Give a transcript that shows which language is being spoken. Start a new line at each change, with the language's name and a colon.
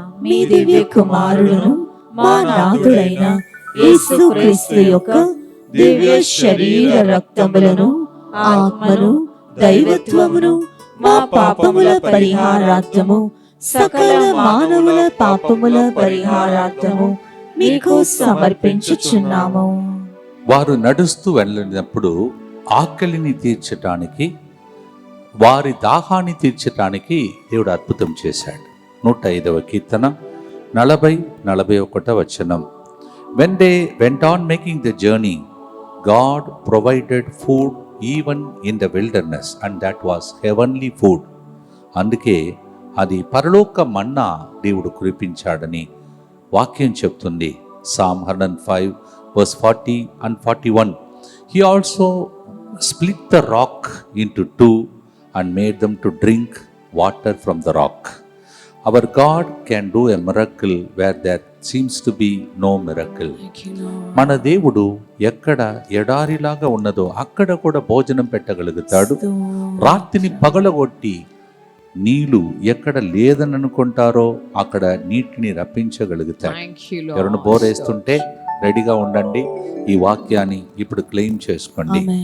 Telugu: మీ దివ్య కుమారులను మా నాథుడైన యేసుక్రీస్తు యొక్క దివ్య శరీర రక్తములను ఆత్మను దైవత్వమును మా పాపముల పరిహారార్థము సకల మానవుల పాపముల పరిహారార్థము మీకు సమర్పించుచున్నాము. వారు నడుస్తూ వెళ్ళినప్పుడు ఆకలిని తీర్చటానికి, వారి దాహాన్ని తీర్చటానికి దేవుడు అద్భుతం చేశాడు. 105వ కీర్తన 40-41 వచనం.
English: When they went on making the journey, God provided food even in the wilderness, and that was heavenly food.
Telugu: అందుకే అది పరలోక మన్నా దేవుడు కురిపించాడని వాక్యం చెప్తుంది.
English: Psalm 105 verse 40 and 41. He also split the rock into two and made them to drink water from the rock. Our God can do a miracle where there seems to be no miracle.
Telugu: మన దేవుడు ఎక్కడ ఎడారిలాగా ఉన్నదో అక్కడ కూడా భోజనం పెట్టగలుగుతాడు. రాత్రిని పగలగొట్టి నీళ్లు ఎక్కడ లేదని అనుకుంటారో అక్కడ నీటిని రప్పించగలుగుతాడు. ఎవరైనా బోరేస్తుంటే రెడీగా ఉండండి. ఈ వాక్యాన్ని ఇప్పుడు క్లెయిమ్ చేసుకోండి.